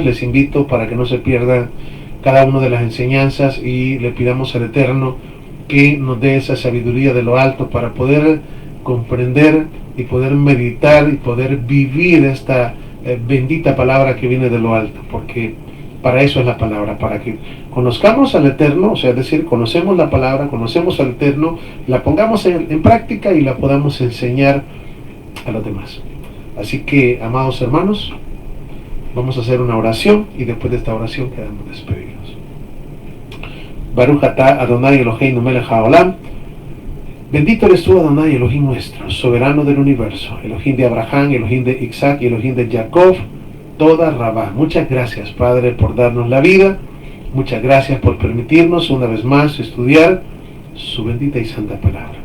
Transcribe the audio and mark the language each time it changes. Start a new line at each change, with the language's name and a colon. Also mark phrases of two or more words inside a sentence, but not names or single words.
Spanish: Les invito para que no se pierdan cada una de las enseñanzas, y le pidamos al Eterno que nos dé esa sabiduría de lo alto para poder comprender y poder meditar y poder vivir esta bendita palabra que viene de lo alto, porque para eso es la palabra, para que conozcamos al Eterno, o sea, es decir, conocemos la palabra, conocemos al Eterno, la pongamos en práctica y la podamos enseñar a los demás. Así que, amados hermanos, vamos a hacer una oración, y después de esta oración quedamos despedidos.
Hebrew: ברוך אתה אדני אלהינו מלך העולם.
Spanish: Bendito eres tú, Adonai, Elohim nuestro, soberano del universo, Elohim de Abraham, Elohim de Isaac y Elohim de Jacob,
Hebrew: תודה רבה.
Spanish: Muchas gracias, Padre, por darnos la vida. Muchas gracias por permitirnos una vez más estudiar su bendita y santa palabra.